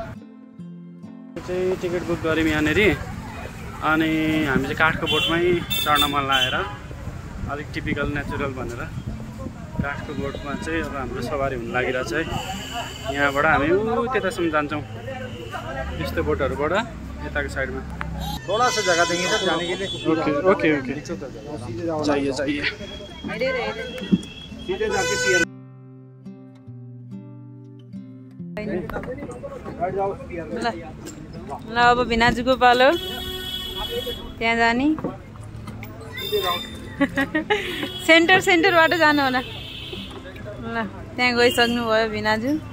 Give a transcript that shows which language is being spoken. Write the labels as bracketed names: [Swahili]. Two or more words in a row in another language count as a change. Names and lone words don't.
[Nepali] चाहिँ टिकट बुक गऱ्यौँ यहाँनिर अनि हामी चाहिँ काठको बोटमै चढ्न मन लागेर अलिक [English] typical natural [Nepali] भनेर काठको बोटमा चाहिँ अब हाम्रो सवारी हुन लागिरहेछ है। यहाँबाट हामी त्यतासम्म जान्छौँ यस्तो बोटहरूबाट यताको साइडमा। [Hindi] थोड़ा सा जगह देंगे सर जाने के लिए। ओके ओके ओके चाहिए चाहिए। सीधे जाके पियर [Nepali] ल अब भिनाजुको पालो त्यहाँ जाने। सेन्टरबाट जानु होला। ल त्यहाँ गइसक्नु भयो भिनाजु।